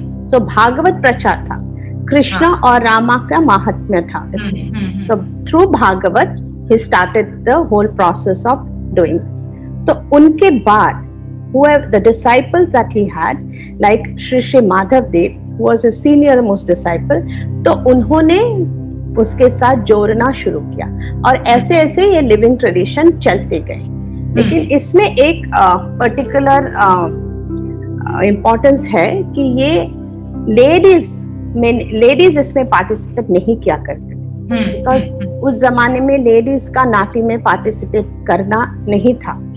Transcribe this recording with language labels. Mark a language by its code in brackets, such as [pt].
[hi] So Bhagavat prachar tha, Krishna और रामा का महात्म्य था इसमें. [en] So through Bhagavat he started the whole process of doing this. [hi] तो उनके बाद [en] whoever the disciples that he had, like Shri Madhav Dev, who was his senior most disciple, [hi] तो उन्होंने उसके साथ जोड़ना शुरू किया, और ऐसे ऐसे ये लिविंग ट्रेडिशन चलते गए. लेकिन इसमें एक पर्टिकुलर इम्पोर्टेंस है कि ये लेडीज इसमें पार्टिसिपेट नहीं किया करते, बिकॉज उस जमाने में लेडीज का नाटी में पार्टिसिपेट करना नहीं था.